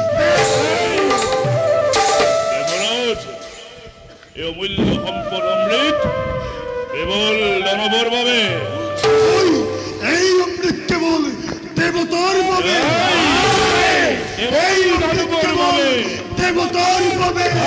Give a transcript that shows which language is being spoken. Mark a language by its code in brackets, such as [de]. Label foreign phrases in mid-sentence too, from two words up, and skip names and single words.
[as] এই অমূল্য সম্পদ অমৃত কেবল দানৱৰ বাবে। [bn] এই অমৃত কেবল দেবতার পাবে। এই অমৃত কেবল দেবতার পাবে।